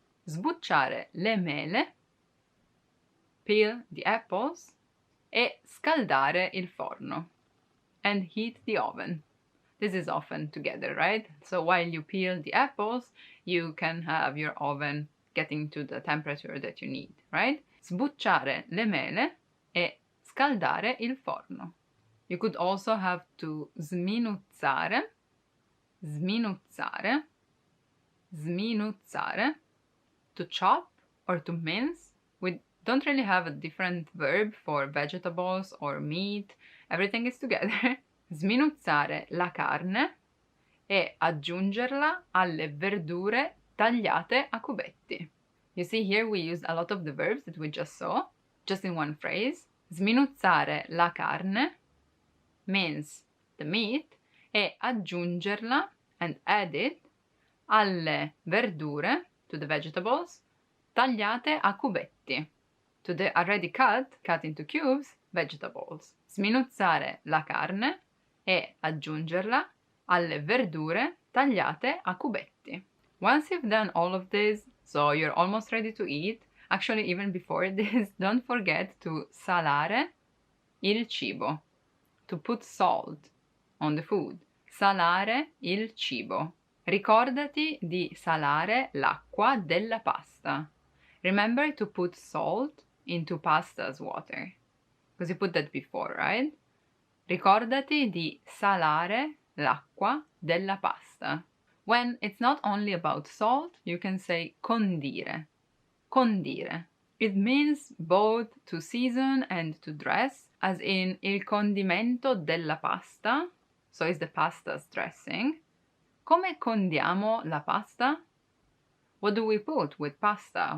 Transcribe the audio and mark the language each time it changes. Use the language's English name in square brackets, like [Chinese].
[Italian] Sbucciare le mele, [English] peel the apples, [Italian] e scaldare il forno, [English] and heat the oven. This is often together, right? So while you peel the apples, you can have your oven getting to the temperature that you need, right? [Italian] Sbucciare le mele e scaldare il forno. [English] You could also have to sminuzzare, sminuzzare, sminuzzare, to chop or to mince. We don't really have a different verb for vegetables or meat. Everything is together. [Italian] Sminuzzare la carne e aggiungerla alle verdure tagliate a cubetti. [English] You see here we used a lot of the verbs that we just saw, just in one phrase. [Italian] Sminuzzare la carne [English] means the meat, [Italian] e aggiungerla [English] and add it [Italian] alle verdure, [English] to the vegetables, [Italian] tagliate a cubetti, [English] to the already cut into cubes, vegetables. [Italian] Sminuzzare la carne e aggiungerla alle verdure tagliate a cubetti. [English] Once you've done all of this, so you're almost ready to eat, actually even before this, don't forget to [Italian] salare il cibo, [English] to put salt on the food. [Italian] Salare il cibo. Ricordati di salare l'acqua della pasta. [English] Remember to put salt into pasta's water, because you put that before, right? [Italian] Ricordati di salare l'acqua della pasta. [English] When it's not only about salt, you can say condire. Condire. It means both to season and to dress, as in [Italian] il condimento della pasta, [English] so it's the pasta's dressing. [Italian] Come condiamo la pasta? [English] What do we put with pasta?